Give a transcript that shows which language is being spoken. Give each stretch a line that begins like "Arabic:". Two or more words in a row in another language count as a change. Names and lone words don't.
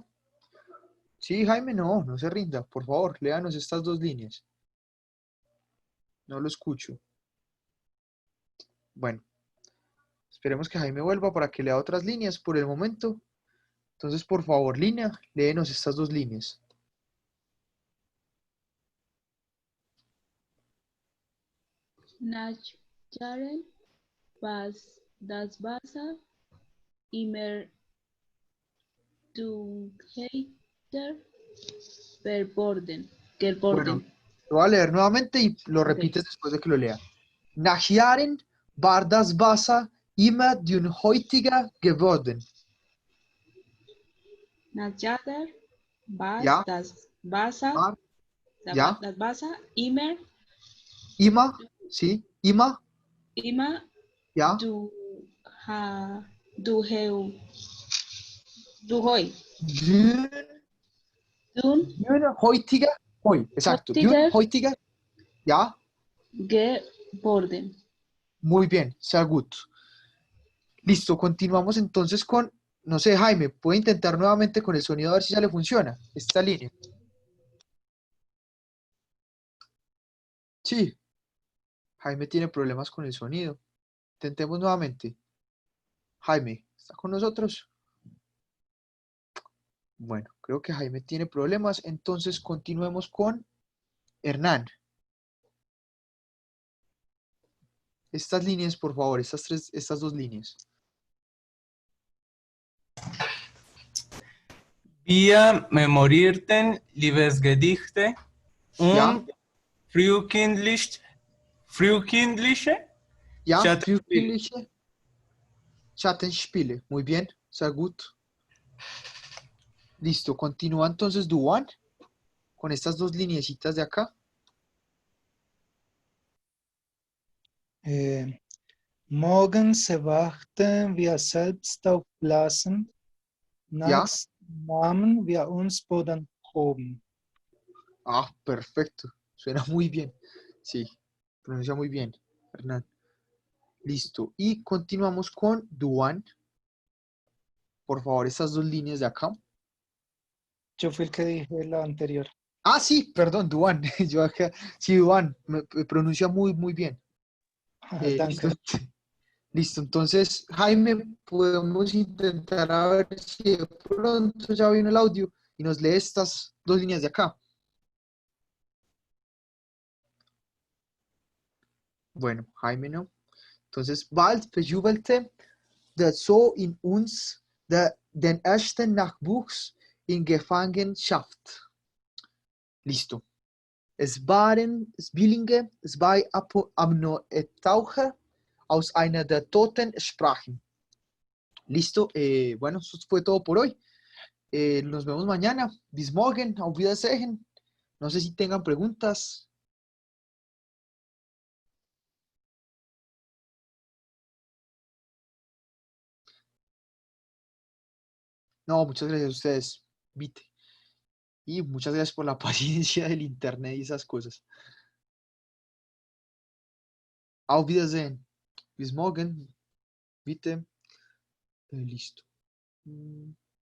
Spanish: Sí, Jaime, no se rinda. Por favor, léanos estas dos líneas. No lo escucho. Bueno, esperemos que Jaime vuelva para que lea otras líneas por el momento. Entonces, por favor, línea, léenos estas dos líneas.
German: Nach Jahren war das Wasser immer dunkelter geworden.
Spanish: Bueno, lo voy a leer nuevamente y lo repites después de que lo lea.
German: Nach Jahren war das Wasser immer dünnhäutiger geworden. Nach Jahren war Ja, das Wasser, war, ja, das Wasser immer, immer, sí, immer, ja, dünnhäutiger, exacto, dünnhäutiger, ja, geworden.
Spanish: muy bien,
German: sehr gut.
Spanish: Listo, continuamos entonces con, no sé, Jaime, puede intentar nuevamente con el sonido a ver si ya le funciona esta línea. Sí, Jaime tiene problemas con el sonido. Intentemos nuevamente. Jaime, ¿está con nosotros? Bueno, creo que Jaime tiene problemas, entonces continuemos con Hernán. Estas líneas, por favor, estas dos líneas.
German: Wir memorierten Liebesgedichte Ja, und frühkindliche ja, Schattenspiele. frühkindliche Schattenspiele.
Spanish: Muy bien,
German: sehr gut.
Spanish: Listo, continúa entonces Duan con estas dos lineecitas de acá.
German: Morgens erwachten wir selbst aufblasend, nachts nahmen wir uns Bodenproben.
Spanish: Ah, perfecto. Suena muy bien. Sí, pronuncia muy bien, Hernán. Listo. Y continuamos con Duan. Por favor, estas dos líneas de acá. Yo fui el que dije la anterior. Ah, sí, perdón, Duan. Yo acá, sí, Duan, me pronuncia muy, muy bien.
German: Danke.
Spanish: Listo, entonces, Jaime, podemos intentar a ver si de pronto ya vino el audio y nos lee estas dos líneas de acá. Bueno, Jaime no. Entonces,
German: bald verjubelte der so in uns den ersten Nachwuchs in Gefangenschaft.
Spanish: Listo.
German: Es waren Zwillinge, zwei Amnoetaucher aus einer der toten Sprachen.
Spanish: Listo. Bueno, eso fue todo por hoy. Nos vemos mañana.
German: Bis morgen. Auf Wiedersehen.
Spanish: No sé si tengan preguntas. No, muchas gracias a ustedes, Vite. Y muchas gracias por la paciencia del internet y esas cosas.
German: Auf Wiedersehen. Bis morgen.
Spanish: Vite. Listo.